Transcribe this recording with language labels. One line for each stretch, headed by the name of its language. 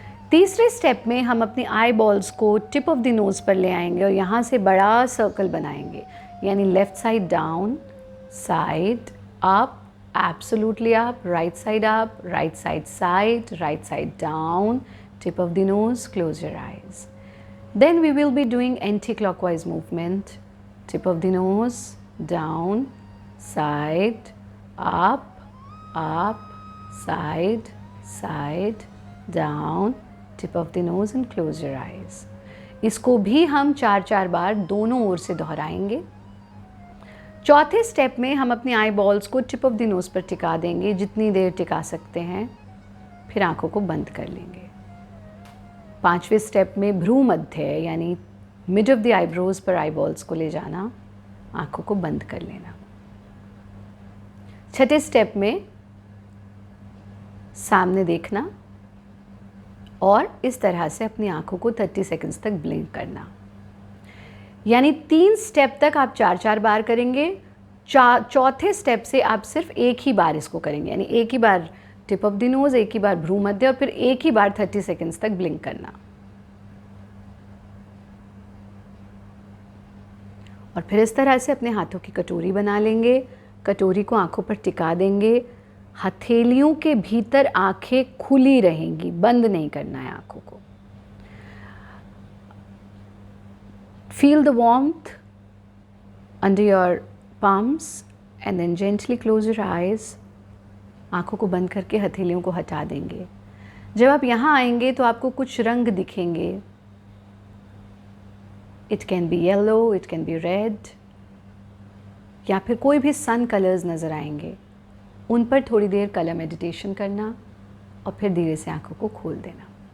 Hindi: तीसरे स्टेप में हम अपनी आई बॉल्स को टिप ऑफ द नोज़ पर ले आएंगे और यहाँ से बड़ा सर्कल बनाएंगे, यानी
English: Left side down, side up, absolutely up, right side up, right side down, tip of the nose, close your eyes. Then we will be doing anti-clockwise movement. tip of the nose, down, side, up, up, side, side, down, tip of the nose and close your eyes.
Hindi: इसको भी हम 4-4 बार दोनों ओर से दोहराएंगे। चौथे step में हम अपनी आई बॉल्स को
English: tip of the nose
Hindi: पर टिका देंगे, जितनी देर टिका सकते हैं, फिर आंखों को बंद कर लेंगे। पांचवें स्टेप में भ्रू मध्य यानी
English: mid of the eyebrows
Hindi: पर आई बॉल्स को ले जाना, आंखों को बंद कर लेना। छठे स्टेप में सामने देखना और इस तरह से अपनी आंखों को 30 सेकंड्स तक ब्लिंक करना। यानी 3 स्टेप तक आप 4-4 बार करेंगे। चौथे स्टेप से आप सिर्फ एक ही बार इसको करेंगे, यानी एक ही बार
English: tip of the nose,
Hindi: एक ही बार भ्रू मध्य और फिर एक ही बार 30 सेकंड्स तक ब्लिंक करना। और फिर इस तरह से अपने हाथों की कटोरी बना लेंगे। कटोरी को आंखों पर टिका देंगे। हथेलियों के भीतर आंखें खुली रहेंगी, बंद नहीं करना है आंखों को।
English: Feel the warmth under your palms and then gently close your eyes.
Hindi: आंखों को बंद करके हथेलियों को हटा देंगे। जब आप यहाँ आएंगे तो आपको कुछ रंग दिखेंगे।
English: It can be yellow, it can be red,
Hindi: या फिर कोई भी
English: sun colours
Hindi: नज़र आएंगे। उन पर थोड़ी देर कलर मेडिटेशन करना और फिर धीरे से आंखों को खोल देना।